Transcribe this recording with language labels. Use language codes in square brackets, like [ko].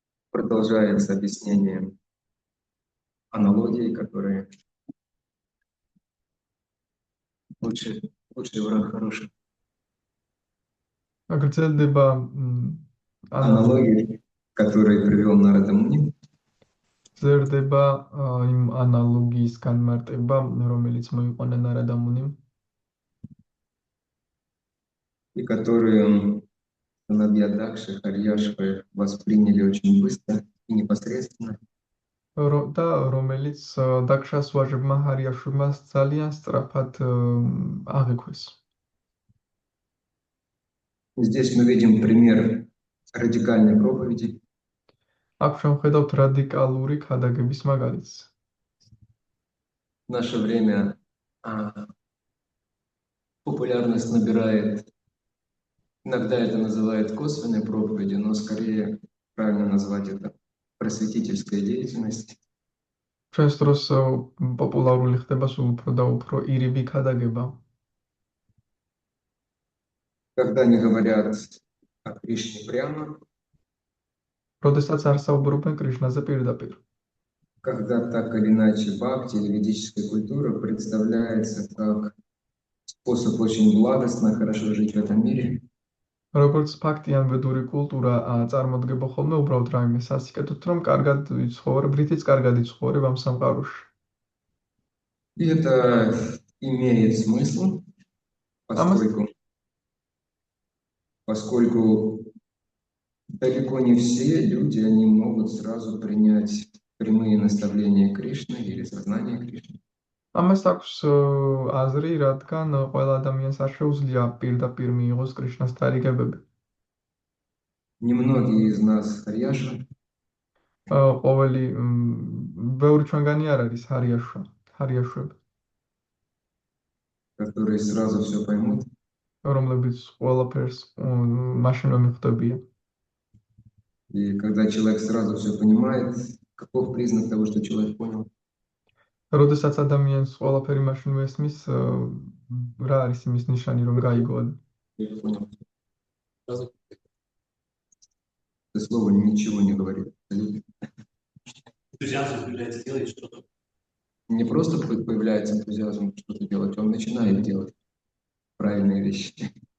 [ru] Продолжается с объяснением аналогии, которые лучший враг хороший. [ka] გრძელდება [ru] Аналогии, которые привел Нарада Муни. [ka] გრძელდება იმ ანალოგიის განმარტება, რომელიც მოიყვანა ნარადა მუნიმ, [ru] И которые сыновья Дакши, Харьяшвы восприняли очень быстро и непосредственно. [ka] და რომელიც დაქშას ვაჟებმა ჰარიაშვებმა ძალიან სწრაფად აღიქვეს. [ru] Здесь мы видим пример радикальной проповеди. [ka] აქ შევხედავთ რადიკალური ქადაგების მაგალითს. [ru] В наше время популярность набирает, иногда это называют косвенной проповедью, но скорее правильно назвать это просветительской деятельностью. [ka] ჩვენს დროს პოპულარული ხდება სულ უფრო და უფრო ირიბი ქადაგება. [ru] Когда они говорят о Кришне прямо, [ka] როდესაც არ საუბრობენ კრიშნაზე პირდაპირ. [ru] когда так или иначе бхакти или ведическая культура представляется как способ очень благостно, хорошо жить в этом мире. [ka] როგორც ფაქტი ან ვედური კულტურა წარმოდგება ხოლმე უბრალოდ რაიმე სასიკეთოდ, რომ კარგად იცხოვრებ, რითიც каргад იცხოვრებ ამ სამყაროში. [ru] И это имеет смысл, поскольку далеко не все люди, они могут сразу принять прямые наставления Кришны или сознание Кришны. [ka] ამას აქვს აზრი, რადგან ყველა ადამიანს არ შეუძლია პირდაპირ მიიღოს კრიშნას დარიგებები. [ru] Немногие из нас харьяшвы. [ka] ყოველი ბევრი ჩვენგანი არ არის ჰარიაშვა. ჰარიაშვები, [ru] которые сразу все поймут, [ka] რომლებიც ყველაფერს მაშინვე მიხვდებიან. [ru] и когда человек сразу все понимает, каков признак того, что человек понял? [ka] როდესაც ადამიანს ყველაფერი მაშინვე ესმის, რა არის იმის ნიშანი, რომ გაიგო? [ru] Я понял. Сразу Это слово ничего не говорит. Абсолютно. энтузиазм появляется делать что-то. Не просто появляется энтузиазм что-то делать, он начинает делать правильные вещи.